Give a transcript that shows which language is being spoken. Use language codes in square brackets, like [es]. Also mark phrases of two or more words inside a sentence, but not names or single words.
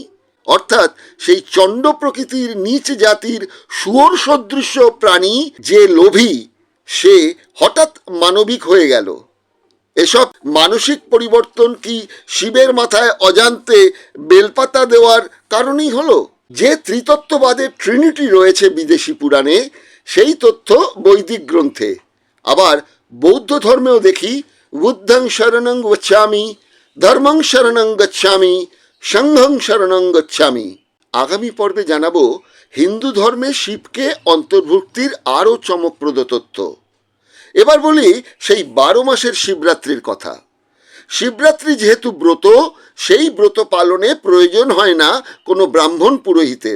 [bn] অর্থাৎ সেই চণ্ড প্রকৃতির নীচ জাতির শুয়োর সদৃশ্য প্রাণী যে লোভী, সে হঠাৎ মানবিক হয়ে গেল। এসব মানসিক পরিবর্তন কি শিবের মাথায় অজান্তে বেলপাতা দেওয়ার কারণেই হলো? যে ত্রিতত্ত্ববাদের ট্রিনিটি রয়েছে বিদেশি পুরাণে, সেই তথ্য বৈদিক গ্রন্থে। আবার বৌদ্ধ ধর্মেও দেখি, [pi] বুদ্ধং শরণং গচ্ছামি, ধর্মং শরণং গচ্ছামি, সংঘং শরণং গচ্ছামি। [bn] আগামী পর্বে জানাবো হিন্দু ধর্মে শিবকে অন্তর্ভুক্তির আরও চমকপ্রদ তথ্য। এবার বলি সেই 12 মাসের শিবরাত্রির কথা। শিবরাত্রি যেহেতু ব্রত, সেই ব্রত পালনে প্রয়োজন হয় না কোনো ব্রাহ্মণ পুরোহিতের।